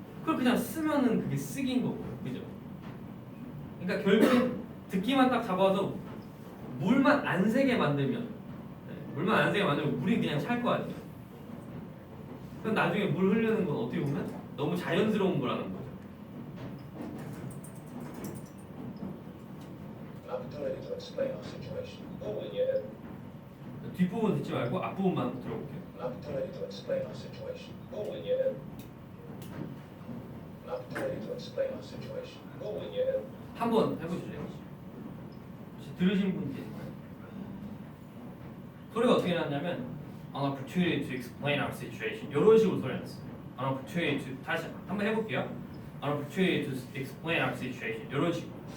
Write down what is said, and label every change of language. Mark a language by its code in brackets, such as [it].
[ko] 그걸 그냥 쓰면은 그게 쓰기인 거고요. 그죠? 그러니까 결국엔 듣기만 딱 잡아서 물만 안 새게 만들면 물만 안 새게 만들면 물이 그냥 찰 거 아니에요. 그럼 나중에 물 흐르는 건 어떻게 보면 너무 자연스러운 거라는 거죠. [en] An opportunity to explain our situation. Who will you? [ko] 뒷부분 듣지 말고 앞부분만 들어볼게요. [en] An opportunity to explain our situation. Who will you? An opportunity to explain our situation. Who will you? [ko] 한번 해보실래요? 혹시 들으신 분 계신가요? 소리가 어떻게 났냐면 [en] An opportunity to explain our situation [ko] 이런 식으로 소리 났어요. [en] An opportunity to [ko] 다시 한번 해볼게요. [en] An opportunity to explain our situation [ko] 이런 식으로.